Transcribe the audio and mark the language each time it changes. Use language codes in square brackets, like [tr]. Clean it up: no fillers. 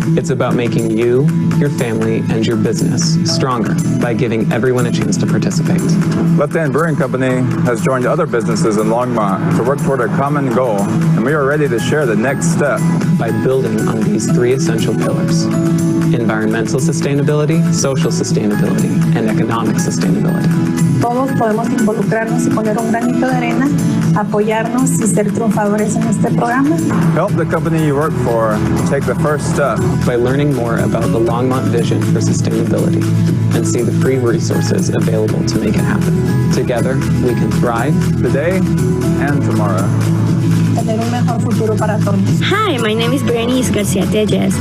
[en] It's about making you, your family, and your business stronger by giving everyone a chance to participate. Left Hand Brewing Company has joined other businesses in Longmont to work toward a common goal, and we are ready to share the next step. By building on these three essential pillars: environmental sustainability, social sustainability, and economic sustainability. [es] Todos podemos involucrarnos y poner un granito de arena, apoyarnos y ser triunfadores en este programa. [en] Help the company you work for take the first step by learning more about the Longmont vision for sustainability and see the free resources available to make it happen. Together, we can thrive today and tomorrow. Hi, my name is Berenice Garcia Telles.